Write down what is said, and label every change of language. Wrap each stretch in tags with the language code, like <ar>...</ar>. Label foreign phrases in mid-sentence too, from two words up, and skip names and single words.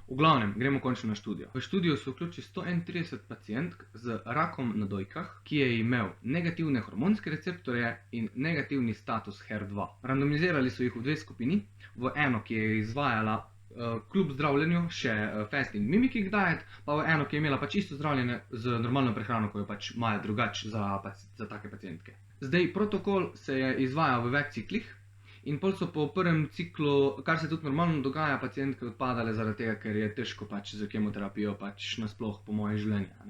<sl>V glavnem, gremo končno na študijo. V študijo so vključili 131 pacientk z rakom na dojkah, ki je imel negativne hormonske receptorje in negativni status HER2. Randomizirali so jih v dve skupini, v eno, ki je izvajala kljub zdravljenju še</sl> <en>fasting mimicking diet,</en> <sl>pa v eno, ki je imela pač isto zdravljenje z normalno prehrano, ko jo pač imajo drugače za take pacientke. Zdaj, protokol se je izvajal v več ciklih in pol so po prvem ciklu, kar se tudi normalno dogaja, pacientke odpadale zaradi tega, ker je težko pač z kemoterapijo pač nasploh po moje življenje.</sl>